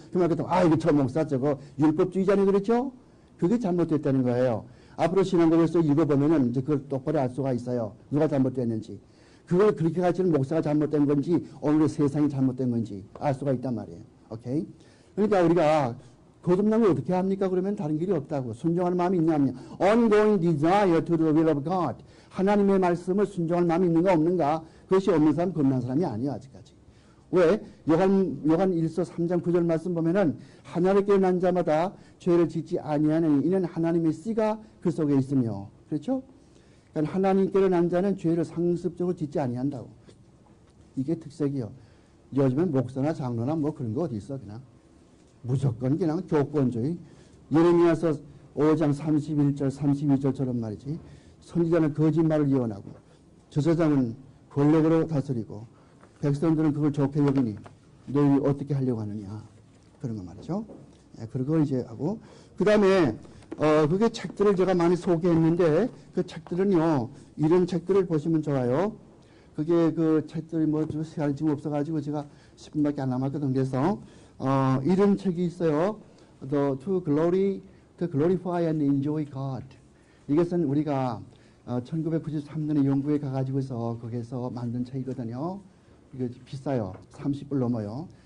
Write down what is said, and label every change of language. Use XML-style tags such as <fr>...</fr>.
<ko>그 말 그랬더니 이거 저 목사 저거 율법주의자니 그랬죠? 그게 잘못됐다는 거예요. 앞으로 신앙고에서 읽어보면은 이제 그걸 똑바로 알 수가 있어요. 누가 잘못됐는지. 그걸 그렇게 가르치는 목사가 잘못된 건지 오늘의 세상이 잘못된 건지 알 수가 있단 말이에요. 오케이? 그러니까 우리가 거듭난 걸 어떻게 합니까? 그러면 다른 길이 없다고. 순종하는 마음이 있냐 없냐.</ko> <en>Ongoing desire to the will of God.</en> <ko>하나님의 말씀을 순종할 마음이 있는가 없는가. 그것이 없는 사람 거듭난 사람이 아니에요. 아직까지. 왜? 요한 1서 3장 9절 말씀 보면은 하나를 깨어난 자마다 죄를 짓지 아니하는 이는 하나님의 씨가 그 속에 있으며. 그렇죠? 그러니까 하나님께로 난 자는 죄를 상습적으로 짓지 아니한다고. 이게 특색이요. 요즘엔 목사나 장로나 뭐 그런 거 어디 있어 그냥. 무조건 그냥 조건주의. 예레미야서 5장 31절 32절처럼 말이지. 선지자는 거짓말을 예언하고 저자장은 권력으로 다스리고 백성들은 그걸 좋게 여기니 너희 어떻게 하려고 하느냐. 그런 거 말이죠. 그리고 이제 하고 그 다음에 그게 책들을 제가 많이 소개했는데, 그 책들은요, 이런 책들을 보시면 좋아요. 그게 그 책들이 뭐, 시간이 지금 없어가지고 제가 10분밖에 안 남았거든. 그래서, 이런 책이 있어요.</ko> <en>To glorify and enjoy God.</en> <ko>이것은 우리가, 1993년에 영국에 가가지고서 거기에서 만든 책이거든요. 이게 비싸요. 30불 넘어요.</ko>